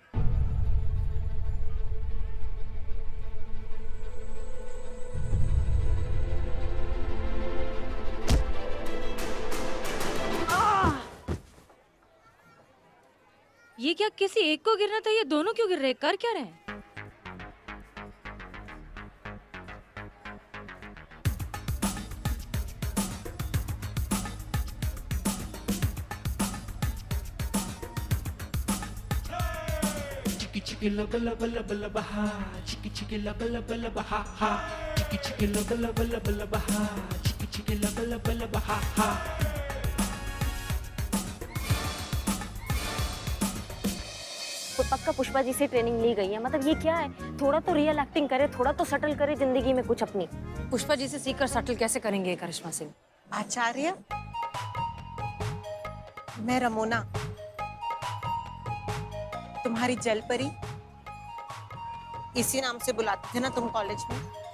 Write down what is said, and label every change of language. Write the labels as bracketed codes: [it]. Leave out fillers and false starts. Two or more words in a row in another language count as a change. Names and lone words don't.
[hi] ये क्या, किसी एक को गिरना था, ये दोनों क्यों गिर रहे हैं? कर क्या रहे हैं? Chiki lubba lubba lubba lubba ha. Chiki lubba lubba lubba ha ha. Chiki lubba lubba lubba lubba ha. Chiki lubba lubba lubba ha ha. तो पक्का पुष्पा जी से ट्रेनिंग ली गई है। मतलब ये क्या है? थोड़ा तो [en] real acting [hi] करे, थोड़ा तो सटल करे जिंदगी में कुछ अपनी। पुष्पा जी से सीखकर सटल कैसे करेंगे करिश्मा सिंह? आचार्य, मैं रमोना, तुम्हारी जल परी, इसी नाम से बुलाते थे ना तुम कॉलेज में।